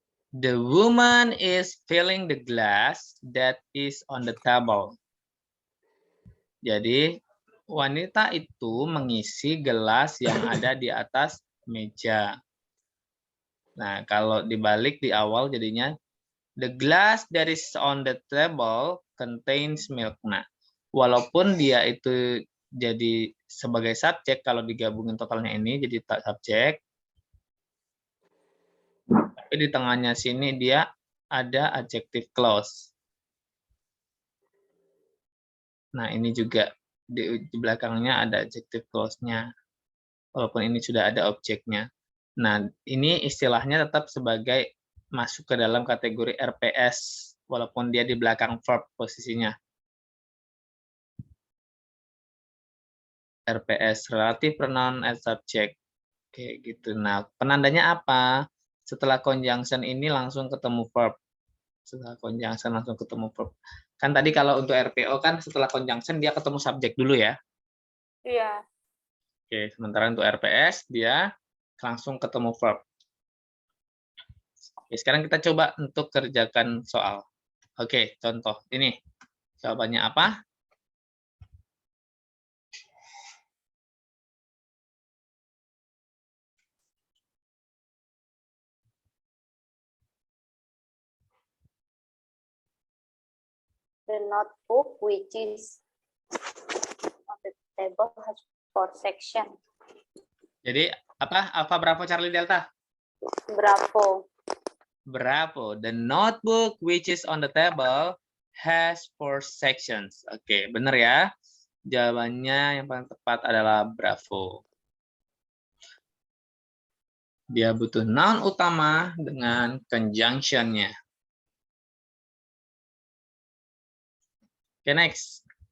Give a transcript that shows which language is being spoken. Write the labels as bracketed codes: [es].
[en] The woman is filling the glass that is on the table. [id] Jadi, wanita itu mengisi gelas yang ada di atas meja. Nah, kalau dibalik di awal jadinya [en] the glass that is on the table contains milk. [id] Nah, walaupun dia itu jadi sebagai subjek, kalau digabungin totalnya ini jadi tak subjek, tapi di tengahnya sini dia ada adjective clause. Nah, ini juga di belakangnya ada adjective clause-nya, walaupun ini sudah ada objeknya. Nah, ini istilahnya tetap sebagai masuk ke dalam kategori RPS, walaupun dia di belakang verb posisinya. RPS, [en] relative pronoun as subject. [id] Kayak gitu. Nah, penandanya apa? Setelah conjunction ini langsung ketemu verb. Setelah conjunction langsung ketemu verb. Kan tadi kalau untuk RPO kan setelah conjunction dia ketemu subjek dulu ya. Iya. Oke, sementara untuk RPS dia langsung ketemu verb. Oke, sekarang kita coba untuk kerjakan soal. Oke, contoh ini. Jawabannya apa? [en] The notebook which is on the table has 4 section. [id] Jadi apa? Alpha Bravo Charlie Delta? Bravo. Bravo. [en] The notebook which is on the table has 4 sections. [id] Oke, benar ya. Jawabannya yang paling tepat adalah bravo. Dia butuh noun utama dengan conjunction-nya. Oke, next.